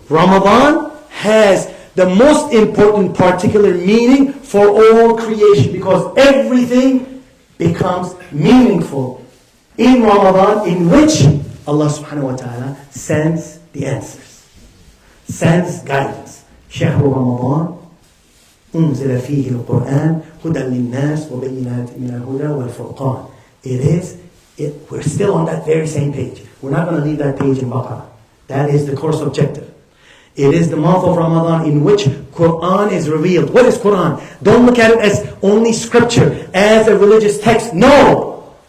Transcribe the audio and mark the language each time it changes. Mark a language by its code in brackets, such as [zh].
[en] Ramadan has the most important particular meaning for all creation, because everything becomes meaningful in Ramadan, in which Allah subhanahu wa ta'ala sends the answers, sends guidance. [ar] شهر رمضان أنزل فيه القرآن هدى للناس وبينات من الهدى والفرقان. [en] We're still on that very same page. We're not going to leave that page in Baqarah. That is the course objective. It is the month of Ramadan in which Quran is revealed. What is Quran? Don't look at it as only scripture, as a religious text. No!